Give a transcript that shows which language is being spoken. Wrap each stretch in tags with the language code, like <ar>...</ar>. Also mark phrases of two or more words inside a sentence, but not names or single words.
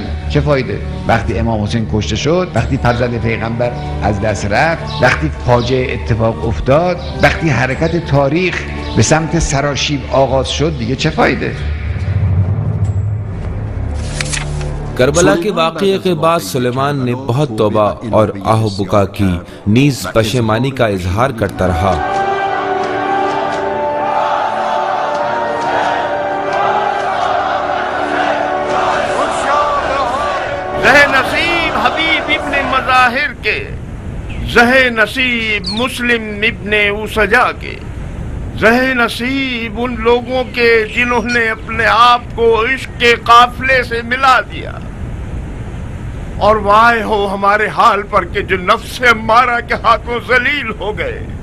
<fa>چه فایده؟ وقتی امام حسین کشته شد، وقتی فرزند پیغمبر از دست رفت، وقتی فاجعه اتفاق افتاد، وقتی حرکت تاریخ به سمت سراشیب آغاز شد، دیگه چه فایده؟</fa> <ur>کربلا کے واقعے کے بعد سلیمان نے بہت توبہ اور آہ و بکا کی، نیز پشیمانی کا اظہار کرتا رہا۔ زہ نصیب مسلم ابن اوسجا کے، زہ نصیب ان لوگوں کے جنہوں نے اپنے آپ کو عشق کے قافلے سے ملا دیا، اور وائے ہو ہمارے حال پر کہ جو نفس امارہ کے ہاتھوں ذلیل ہو گئے۔</ur>